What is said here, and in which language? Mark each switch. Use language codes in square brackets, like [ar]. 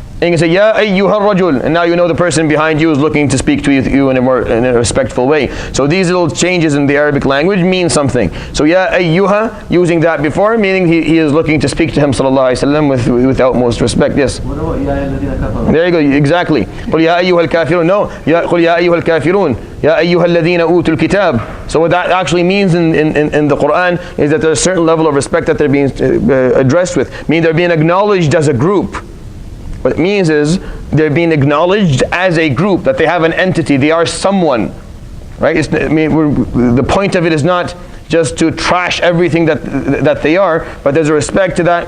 [en] And you can say, [ar] Ya ayyuha rajul, [en] and now you know the person behind you is looking to speak to you in a respectful way. So these little changes in the Arabic language mean something. So Ya ayyuha, using that before, meaning he is looking to speak to him sallallahu alaihi wasallam with utmost respect. Yes. What about [ar] Ya ayyuhalladhina kafaru? [en] There you go, exactly. [ar] قل يا أيها الكافرون. No, قل يا أيها الكافرون. يا أيها الذين أوتوا الكتاب. [en] So what that actually means in the Quran is that there's a certain level of respect that they're being addressed with. Meaning they're being acknowledged as a group. What it means is they're being acknowledged as a group, that they have an entity, they are someone, right? The point of it is not just to trash everything that they are, but there's a respect to that.